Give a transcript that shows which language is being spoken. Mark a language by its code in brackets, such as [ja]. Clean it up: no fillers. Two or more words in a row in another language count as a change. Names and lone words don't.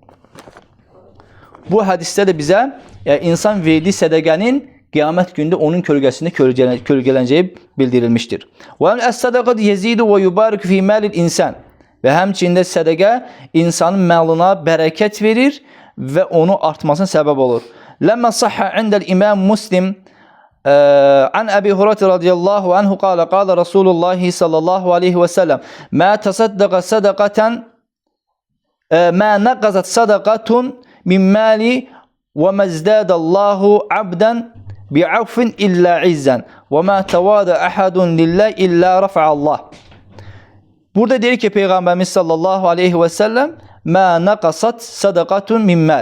[az] Bu hədisdə də bizə insan verdiyi sədəqənin qiyamət gündə onun kölgəsində kölgələnəcəyi bildirilmişdir. [ar] والصدقة يزيد ويبارك في مال الإنسان. [az] Və həmçində sədəqə insanın malına bərəkət verir və onu artmasına səbəb olur. [ar] لما صح عند الإمام مسلم عن أبي هريرة رضي الله عنه قال رسول الله صلى الله عليه وسلم ما تصدق صدقة ما نقصت صدقة من مال وما زاد الله عبدا بعفو إلا عزا وما تواضع أحد لله إلا رفع الله. [az] Burada deyir ki, Peyğəmbərimiz [ar] صلى الله عليه وسلم ما نقصت صدقة من مال.